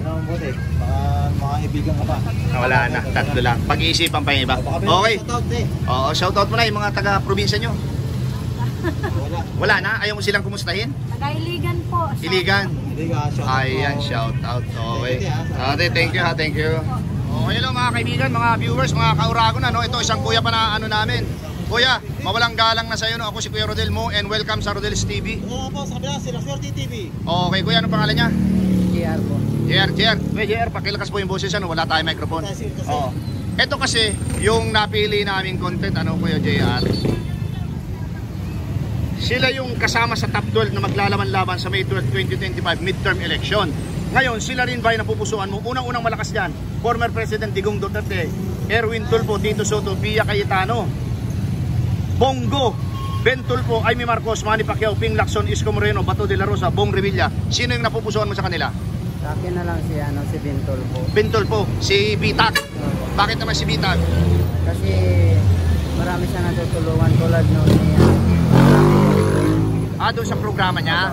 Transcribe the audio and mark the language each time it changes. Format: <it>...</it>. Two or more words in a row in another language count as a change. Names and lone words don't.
<tl>Buti. Mga ibigan ka pa. Wala na, tatlo lang. Pag-iisipan pa yung iba. Okay. Shoutout mo na yung mga taga-probinsya nyo. Wala na? Ayaw mo silang kumustahin? Taga-Iligan po. Iligan. Shoutout. Ayan, shoutout. Okay. Ate,</tl> <en>thank you ha, thank you.</en> <tl>Hello mga kaibigan, mga viewers, mga kauragon. Ito isang kuya pa na namin. Kuya, mawalang galang na sa'yo. Ako si Kuya Rodel Mo</tl> <en>and welcome</en> <tl>sa Rodel's TV. Po, sa kabila, si La Suerte TV. Okay, kuya, anong pangalan niya? JR po. JR, pakilakas po yung boses, wala tayong microphone. Ito kasi, yung napili naming content, Kuya JR. Sila yung kasama sa top 12 na maglalaban-laban sa May 12, 2025</tl> <en>midterm election.</en> <tl>Ngayon, sila rin ba yung napupusuan mo? Unang-unang malakas dyan,</tl> <en>former President</en> <tl>Digong Duterte, Erwin Tulfo, Tito Soto, Pia Cayetano, Bongo, Ben Tulfo, Amy Marcos, Manny Pacquiao, Ping Lacson, Isko Moreno, Bato de la Rosa, Bong Revilla. Sino yung napupusuan mo sa kanila? Sa akin na lang si Ben Tulfo. Ben Tulfo, si Bitag. Bakit naman si Bitag? Kasi marami siya natutulungan tulad noon niya. Doon sa programa niya?</tl>